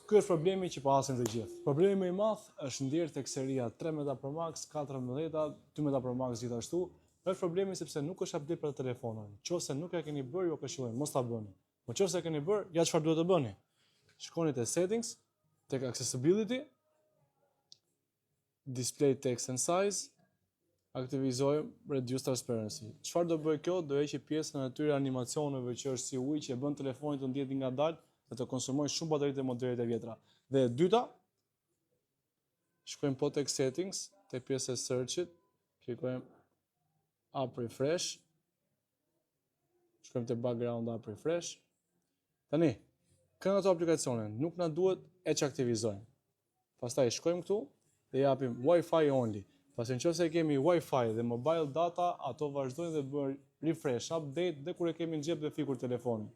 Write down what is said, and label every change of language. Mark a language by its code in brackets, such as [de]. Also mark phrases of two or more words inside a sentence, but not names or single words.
[sq] Ky është problemi që po hasin të gjithë. Problemi më i madh është ndjerë tek seria 13 Pro Max, 14, 12 Pro Max gjithashtu. Është problemi sepse nuk është update për telefonin. Nëse nuk e keni bërë, ju këshilloj mos ta bëni. Po nëse e keni bërë, ja çfarë duhet të bëni. Shkoni te settings, tek accessibility, [en] display text and size, [sq] aktivizojmë [en] reduce transparency. [sq] Çfarë do bëj kjo? Do heqë pjesën e atyre animacioneve që është si ujë që e bën telefonin të ndjetë ngadalë dhe të konsumojë shumë bateri të modelet e vjetra. Dhe e dyta, shkojmë po tek settings, te pjesa e search-it, klikojmë [en] app refresh, [sq] shkojmë te [en] background app refresh. [sq] Tani, këto ato aplikacione nuk na duhet e çaktivizojmë. Pastaj shkojmë këtu dhe japim [en] Wi-Fi only. [sq] Pasi nëse kemi Wi-Fi dhe [en] mobile data, [sq] ato vazhdojnë dhe bëjnë [en] refresh, update [sq] dhe kur e kemi në xhep dhe fikur telefonin.